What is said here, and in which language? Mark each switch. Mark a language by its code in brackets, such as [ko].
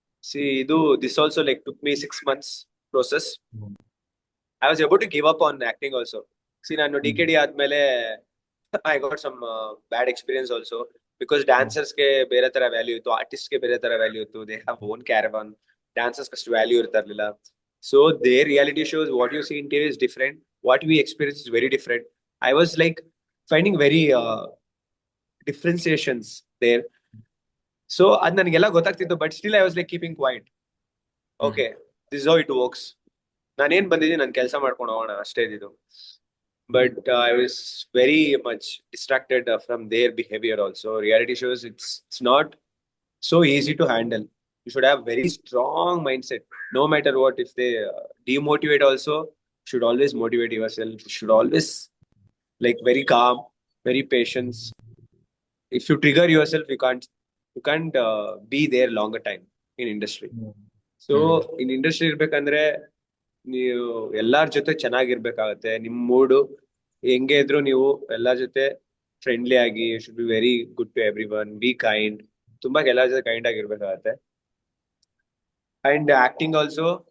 [en] See, this also like took me 6 months process. Mm, I was able to give up on acting also. See, [kn] ನಾನು DKD ಆದ್ಮೇಲೆ [en] I got some bad experience also because mm, [kn] dancers ಗೆ ಬೇರೆ ತರ value ಇತ್ತು, artists ಗೆ ಬೇರೆ ತರ value ಇತ್ತು. [en] They have own caravan. [kn] Dancers ಅಷ್ಟು ವ್ಯಾಲ್ಯೂ ಇರ್ತಾ ಇರ್ಲಿಲ್ಲ. [en] So their reality shows, what you see in TV is different. What we experience is very different. I was like finding very differentiations there. So [kn] ಅದ್ ನನಗೆಲ್ಲ ಗೊತ್ತಾಗ್ತಿತ್ತು, [en] But still I was like keeping quiet. mm, okay, this how it works. [kn] ನಾನೇನ್ ಬಂದಿದ್ದೀನಿ, ನಾನು ಕೆಲಸ ಮಾಡ್ಕೊಂಡು ಹೋಗೋಣ ಅಷ್ಟೇ ಇದ್ದಿದ್ದು. [en] But I was very much distracted from their behavior also. Reality shows, it's not so easy to handle. You should have very strong mindset. No matter what, if they demotivate also, you should always motivate yourself. You should always like very calm, very patience. If you trigger yourself, you can't be there longer time in industry. mm, so mm, [kn] in industry ಇರ್ಬೇಕಂದ್ರೆ ನೀವು ಎಲ್ಲಾರ ಜೊತೆ ಚೆನ್ನಾಗಿರ್ಬೇಕಾಗತ್ತೆ. ನಿಮ್ ಮೂಡು ಹೆಂಗೆ ಇದ್ರು ನೀವು ಎಲ್ಲಾರ ಜೊತೆ friendly ಆಗಿ, [en] Should be very good to every one, be kind. [kn] ತುಂಬಾ ಎಲ್ಲಾರ ಜೊತೆ ಕೈಂಡ್ ಆಗಿರ್ಬೇಕಾಗತ್ತೆ. [en] And acting also.